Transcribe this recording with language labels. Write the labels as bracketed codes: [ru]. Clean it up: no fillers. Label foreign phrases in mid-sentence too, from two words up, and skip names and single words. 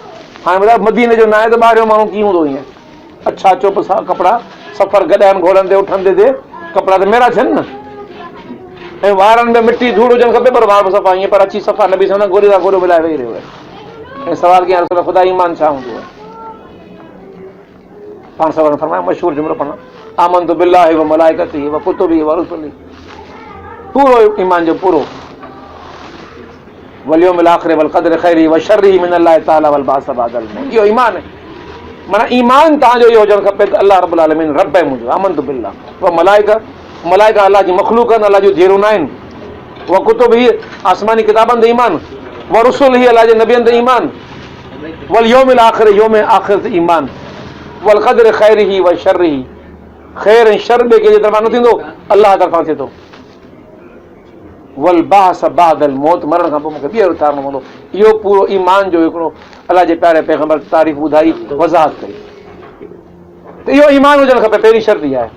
[sd] हाणे ॿुधायो मदीने जो न आहे त ॿाहिरियों माण्हू कीअं हूंदो? ईअं अछा चोप सां कपिड़ा, सफ़र गॾाइनि घोड़नि ते उठंदे ते कपिड़ा त मेरा थियनि न, ऐं वारनि में मिटी धूड़ हुजणु खपे, पर वार सफ़ा ईअं, पर अची सफ़ा नबी सां गोॾे सां गोॾो मिलाए वेही रहियो आहे। ऐं सवाल कयां रसूल ख़ुदा ईमान छा हूंदो आहे? पाण सवाल फरमाया मशहूरु जुमिलो पढ़ा, [ar] آمنت بالله وملائكته وكتبه ورسله. [sd] पूरो ईमान जो पूरो, [ar] واليوم الآخر والقدر خيره وشره من الله تعالى والبعث بعد الموت. [sd] इहो ईमान आहे। माना ईमान तव्हांजो इहो हुजणु खपे त [ar] الله رب العالمين [sd] रब आहे मुंहिंजो, [ar] آمنت بالله [sd] व मलाइका अल्लाह जी मख़लूक़ आहिनि, अल्लाह जूं धीअरूं न आहिनि। [ar] وكتبه [sd] आसमानी किताबनि ते ईमान, [ar] ورسله [sd] अल्लाह जे नबियनि ते ईमान, [ar] واليوم الآخر [sd] यौम आखिर ते ईमान, [ar] والقدر خيره وشره, [sd] ख़ैर ऐं शर ॿिए कंहिंजे तरफ़ां न थींदो, अल्लाह तरफ़ां थिए थो। [ar] والبعث بعد الموت, [sd] मरण खां पोइ मूंखे ॿीहर उथारणो पवंदो। इहो पूरो ईमान जो हिकिड़ो अल्लाह जे प्यारे पैगंबर तारीफ़ ॿुधाई, वज़ाहत कई। त इहो ईमान हुजणु खपे, पहिरीं शर्त इहा आहे।